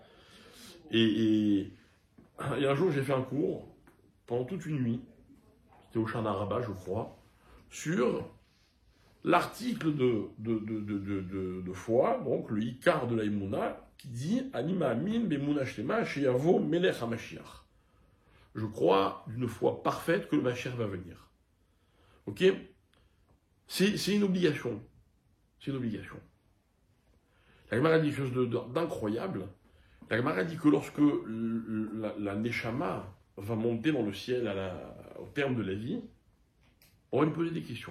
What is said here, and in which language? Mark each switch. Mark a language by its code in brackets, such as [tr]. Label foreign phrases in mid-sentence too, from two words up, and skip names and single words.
[fr] Et un jour, j'ai fait un cours, pendant toute une nuit, c'était au Shana Rabbah, je crois, sur l'article de foi, donc le Ikar de la Emouna, qui dit « [he] אני מאמין באמונה שלמה שיבוא מלך המשיח ». [fr] Je crois d'une foi parfaite que le Mashiach va venir. Ok? C'est une obligation. C'est une obligation. La Gemara dit quelque chose d'incroyable. La Gemara dit que lorsque la Neshama va monter dans le ciel au terme de la vie, on va lui poser des questions.